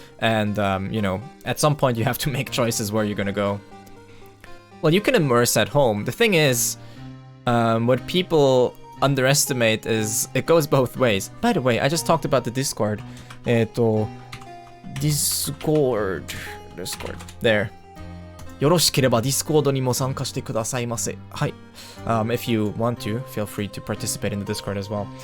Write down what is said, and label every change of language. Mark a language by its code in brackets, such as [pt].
[en] And, you know, at some point you have to make choices where you're gonna go. Well, you can immerse at home. The thing is, what people underestimate is it goes both ways. By the way, I just talked about the Discord. Discord. There. [ja] よろしければ Discord にも参加してくださいませ。はい。 [en] If you want to, feel free to participate in the Discord as well.